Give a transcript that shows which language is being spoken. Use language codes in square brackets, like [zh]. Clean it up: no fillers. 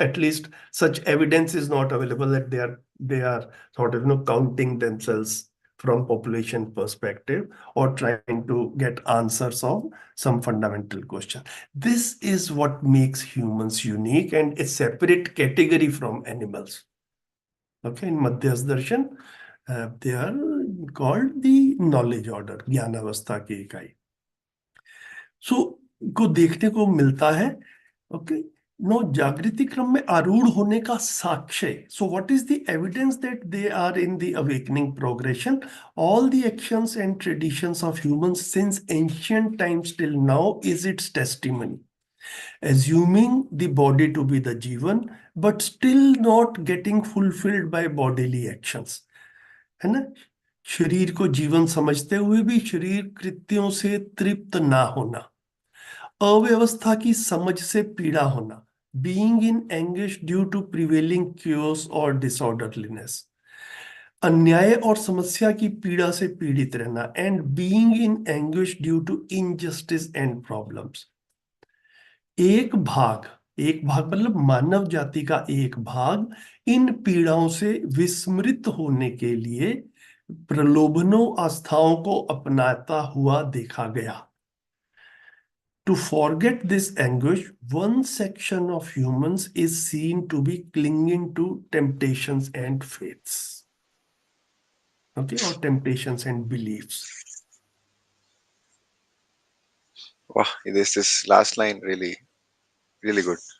[en] At least such evidence is not available that they are sort of counting themselves from population perspective or trying to get answers of some fundamental question. This is what makes humans unique and a separate category from animals. Okay, in Madhyas Darshan, they are called the knowledge order, [hi] ज्ञानावस्था की इकाई. सो को देखने को मिलता है. Okay, no जागृति क्रम में आरूढ़ होने का साक्ष्य. [en] So what is the evidence that they are in the awakening progression? All the actions and traditions of humans since ancient times till now is its testimony, assuming the body to be the jivan, but still not getting fulfilled by bodily actions. है ना? [hi] शरीर को जीवन समझते हुए भी शरीर कृत्यों से तृप्त ना होना, अव्यवस्था की समझ से पीड़ा होना, [en] being in anguish due to prevailing chaos or disorderliness, [hi] अन्याय और समस्या की पीड़ा से पीड़ित रहना, [en] and being in anguish due to injustice and problems. [hi] एक भाग मतलब मानव जाति का एक भाग इन पीड़ाओं से विस्मृत होने के लिए प्रलोभनों आस्थाओं को अपनाता हुआ देखा गया. [en] To forget this anguish, one section of humans is seen to be clinging to temptations and faiths. Okay, or temptations and beliefs. Wow, this last line really, really good.